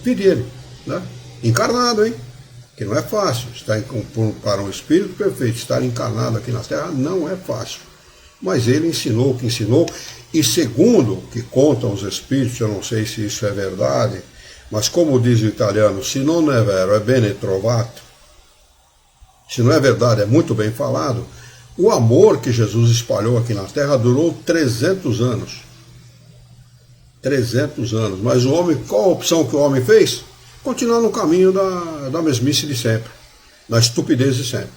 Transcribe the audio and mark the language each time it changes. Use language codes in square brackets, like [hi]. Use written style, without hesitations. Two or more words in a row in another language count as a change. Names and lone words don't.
[pt] vir dele, né? Encarnado, hein? Que não é fácil. Para um espírito perfeito, estar encarnado aqui na Terra não é fácil. Mas ele ensinou o que ensinou, e segundo o que contam os espíritos, eu não sei se isso é verdade, mas como diz o italiano, [it] se non è vero, è bene trovato, [pt] se não é verdade, é muito bem falado, o amor que Jesus espalhou aqui na Terra durou 300 anos. 300 anos. Mas o homem, qual a opção que o homem fez? Continuar no caminho da mesmice de sempre, da estupidez de sempre.